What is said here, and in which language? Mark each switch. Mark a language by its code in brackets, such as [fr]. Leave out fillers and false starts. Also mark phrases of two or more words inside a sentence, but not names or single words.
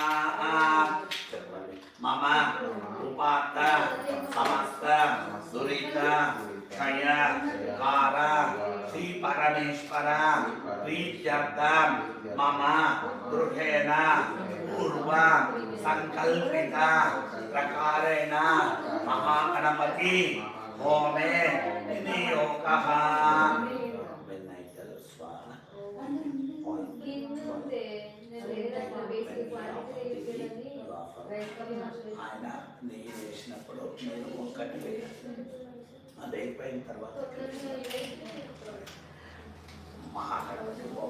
[sa] मम उपात्त समस्त दुरित क्षय कार श्री परमेश्वर प्रीत्यर्थं मम गृहेण पूर्व संकल्पित प्रकारेण महागणपति होमे विनियोगः [te] ఆయన నెయ్యి వేసినప్పుడు నేను ఒక్కటి అది అయిపోయిన తర్వాత మహాగణపతి